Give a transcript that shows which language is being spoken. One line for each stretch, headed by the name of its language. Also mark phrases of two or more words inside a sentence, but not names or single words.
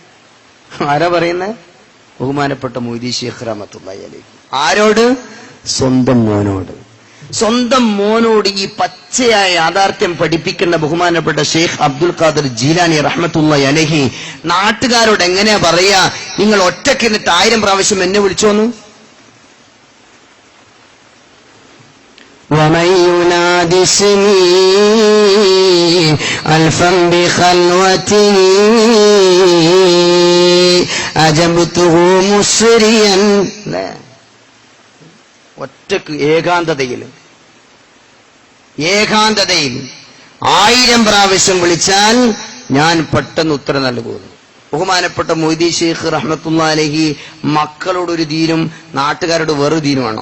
Malayalam: ബഹുമാനപ്പെട്ട മുഹ്ദി ശൈഖ്
Arabic: رحمة الله عليه.
Malayalam: ആരോട്? സ്വന്തം മോനോട്. സ്വന്തം മോനോട് ഈ പച്ചയായ യാഥാർത്ഥ്യം പഠിപ്പിക്കുന്ന ബഹുമാനപ്പെട്ട ഷെയ്ഖ് അബ്ദുൽ ഖാദിർ ജീലാനി
Arabic: رحمة الله عليه
Malayalam: നാട്ടുകാരോട് എങ്ങനെയാ പറയാ? നിങ്ങൾ ഒറ്റയ്ക്ക് എന്നിട്ട് 1000 പ്രാവശ്യം എന്നെ വിളിച്ചോന്നു.
Arabic: ومن ينادي اسمي ألفا بخلوته أجبته مسريا.
Malayalam: ഒറ്റക്ക് ഏകാന്തതയിൽ 1000 പ്രാവശ്യം വിളിച്ചാൽ ഞാൻ പെട്ടെന്ന് ഉത്തരം നൽകുന്നു. ബഹുമാനപ്പെട്ട മുഹ്ദി ശൈഖ്
Arabic: رحمة الله عليه
Malayalam: മക്കളോടൊരു ദീനും നാട്ടുകാരോട് വേറെ ദീനുമാണോ?